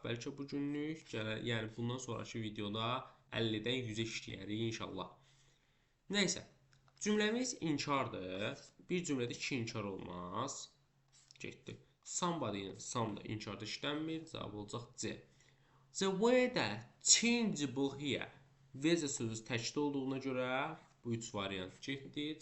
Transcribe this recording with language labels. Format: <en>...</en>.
<az>Bəlkə bu günlük, yəni bundan sonraki videoda 50-dən 100-ə işləyərik inşallah. Nəysə, cümləmiz inkardır. Bir cümlədə 2 inkar olmaz. Getdi. Somebody'nin some da inkarda işlənmir. Cavab olacaq C.</az> <en>The weather changeable here.</en> <az>Weather sözü təkdə olduğuna görə bu 3 variant getdi.</az>